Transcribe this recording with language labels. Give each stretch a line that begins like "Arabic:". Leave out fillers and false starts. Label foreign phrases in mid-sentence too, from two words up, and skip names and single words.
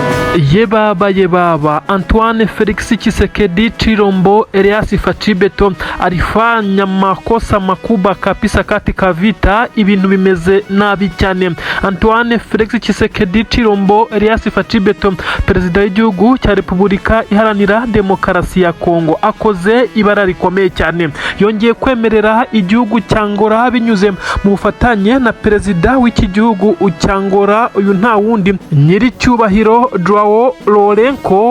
Swahili: Yebaba Antoine Felix Tshisekedi Chilombo Elias Fachibeto alifanya makosa makubwa kabisa katika vita.
Kinyarwanda: Ibintu bimeze nabi cyane. Antoine Felix Tshisekedi Chilombo Elias Fachibeto, perezida w'igihugu cya Repubulika Iharanira Demokarasi ya Kongo, akoze ibara rikomeye cyane. Yongeye kwemerera igihugu cya Angola binyuze mu bufatanye na perezida w'iki gihugu cya Angola, uyu nta wundi nyiri cyubahiro Joao Lourenco.